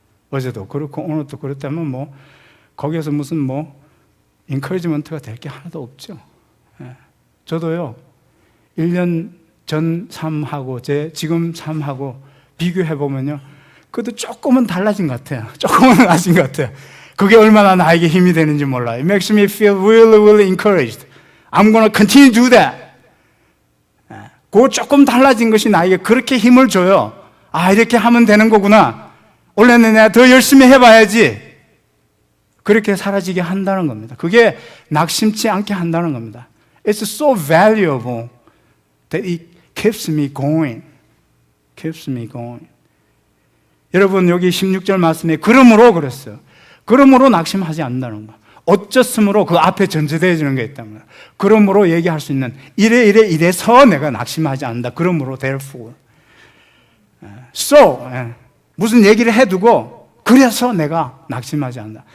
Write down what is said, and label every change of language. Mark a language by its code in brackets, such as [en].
[ko] 어제도 그렇고 오늘도 그렇다면 거기에서 무슨 encouragement가 될 게 하나도 없죠. 저도요 1년 전 삶하고 제 지금 삶하고 비교해보면요 그래도 조금은 달라진 것 같아요. 조금은 나아진 것 같아요. 그게 얼마나 나에게 힘이 되는지 몰라요. [en] It makes me feel really, really encouraged. I'm going to continue to do that. [ko] 그 조금 달라진 것이 나에게 그렇게 힘을 줘요. 아, 이렇게 하면 되는 거구나. 원래는 내가 더 열심히 해봐야지. 그렇게 사라지게 한다는 겁니다. 그게 낙심치 않게 한다는 겁니다. [en] It's so valuable that it keeps me going. Keeps me going. [ko] 여러분 여기 16절 말씀에 그러므로 그랬어요. 그러므로 낙심하지 않는다는 거. 어쩌으므로 그 앞에 전제되어지는 게 있다면 그러므로 얘기할 수 있는 이래서 내가 낙심하지 않는다. 그러므로 therefore. So 무슨 얘기를 해두고 그래서 내가 낙심하지 않는다.